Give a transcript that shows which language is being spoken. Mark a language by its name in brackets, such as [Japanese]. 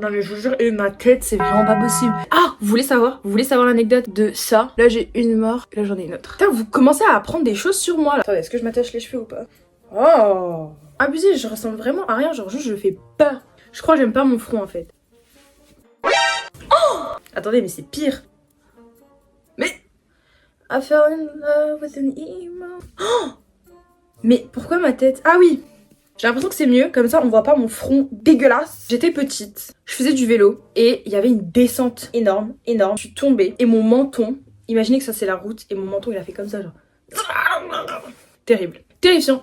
[French] Non mais je vous jure, et ma tête c'est vraiment pas possible. Ah, vous voulez savoir l'anecdote de ça? Là j'ai une mort, là j'en ai une autre. Putain, vous commencez à apprendre des choses sur moi là. Attendez, est-ce que je m'attache les cheveux ou pas? Oh, abusé, je ressemble vraiment à rien, genre juste je fais pas. Je crois que j'aime pas mon front en fait. Oh, attendez, mais c'est pire. Mais [English] I fell in love with an emo. [French] Oh, mais pourquoi ma tête? Ah oui, j'ai l'impression que c'est mieux, comme ça on voit pas mon front dégueulasse. J'étais petite, je faisais du vélo et il y avait une descente énorme. Je suis tombée et mon menton, imaginez que ça c'est la route et mon menton il a fait comme ça genre. Terrible. Terrifiant.